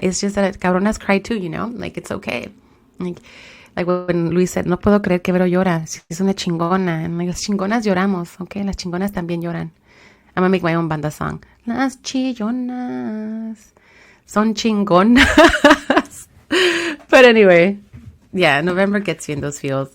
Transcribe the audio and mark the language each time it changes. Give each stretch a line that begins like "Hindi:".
English: It's just that cabronas cry too, like it's okay. Like when Luis said,
Spanish: no puedo creer que Vero llora. Es una chingona.
English: And like,
Spanish: las chingonas lloramos, okay? Las chingonas también lloran.
English: I'm gonna make my own banda song.
Spanish: Las chillonas son chingonas.
English: But anyway, yeah, November gets you in those feels.